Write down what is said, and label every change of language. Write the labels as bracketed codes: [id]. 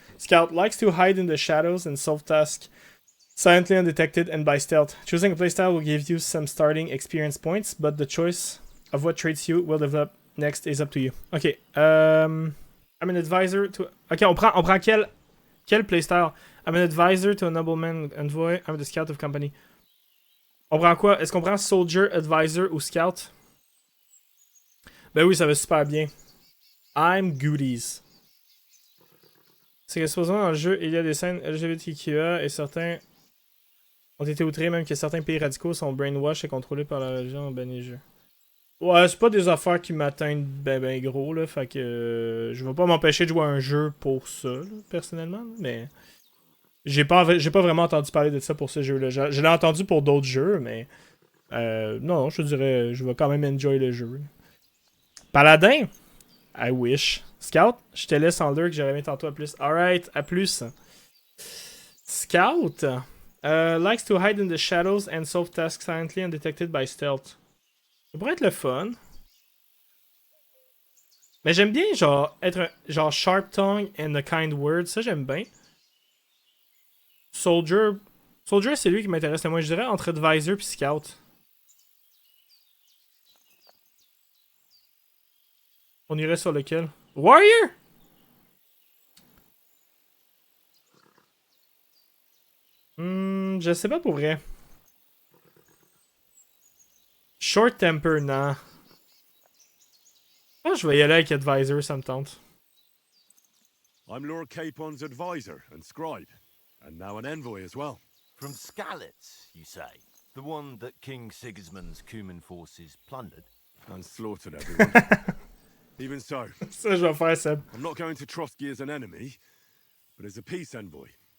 [en] Scout, likes to hide in the shadows and solve tasks silently, undetected, and by stealth. Choosing a playstyle will give you some starting experience points, but the choice of what traits you will develop next is up to you. Ok, I'm an advisor to... [fr] Ok, on prend quel playstyle? [en] I'm an advisor to a nobleman envoy. I'm the scout of company. [fr] On prend quoi? Est-ce qu'on prend soldier, advisor ou scout? Ben oui, ça va super bien. [en] I'm goodies. [fr] C'est que supposément dans le jeu, il y a des scènes LGBTQA et certains ont été outrés, même que certains pays radicaux sont brainwash et contrôlés par la religion ben les jeux. Ouais, c'est pas des affaires qui m'atteignent ben gros, là, fait que je vais pas m'empêcher de jouer à un jeu pour ça, là, personnellement, mais j'ai pas vraiment entendu parler de ça pour ce jeu-là. Je l'ai entendu pour d'autres jeux, mais non, je te dirais, je vais quand même enjoy le jeu. Paladin? [en] I wish. [fr] Scout? Je te laisse en lurk, j'aurais aimé tantôt à plus. Alright, à plus. Scout? [en] Likes to hide in the shadows and solve tasks silently undetected by stealth. [fr] Ça pourrait être le fun. Mais j'aime bien genre être genre [en] sharp tongue and a kind word. [fr] Ça j'aime bien. Soldier, c'est lui qui m'intéresse le moins. Je dirais entre advisor et scout. On irait sur lequel? Warrior! Je sais pas pour vrai. [en] Short temper, non. [fr] Ah, je vais y aller avec advisor, ça me tente. [en] I'm Lord Capon's advisor and scribe, and now an envoy as well. From Skalitz, you say? The one that King Sigismund's Cuman forces plundered? And slaughtered everyone. Even so, [fr] Ça, je vais faire, Seb. [en] I'm not going to Trotsky as an enemy, but as a peace envoy.